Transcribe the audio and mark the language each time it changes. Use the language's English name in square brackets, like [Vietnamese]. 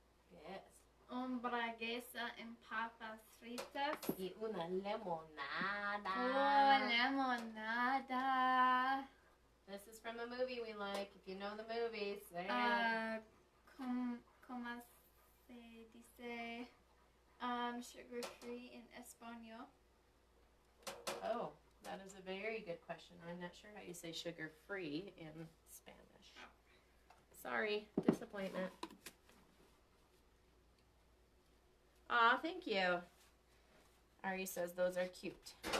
[English] Yes. [Spanish] Hamburguesa and papas fritas. Y una limonada. Oh, limonada. [English] This is from a movie we like. If you know the movie, say it. [Spanish] ¿Cómo se dice [English] sugar free in [Spanish] español? [English] Oh, that is a very good question. I'm not sure how you say sugar free in Spanish. Sorry, disappointment. Aw, thank you. Ari says those are cute.